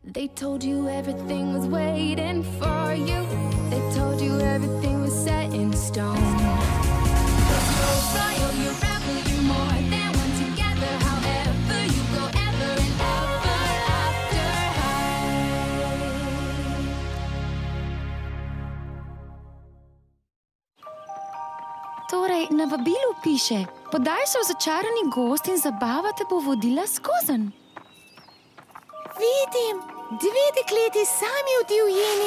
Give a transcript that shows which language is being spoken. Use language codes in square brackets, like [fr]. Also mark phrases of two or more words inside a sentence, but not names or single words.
[en] They told you everything was waiting for you. They told you everything was set in stone. You're royal, you're rebel, you're more than one together. However you go ever and ever after high. [sl] Torej, na vabilu piše: podaj se v začarani gost in zabava te bo vodila skozenj. Vidim, dve dekleti sami v divjini.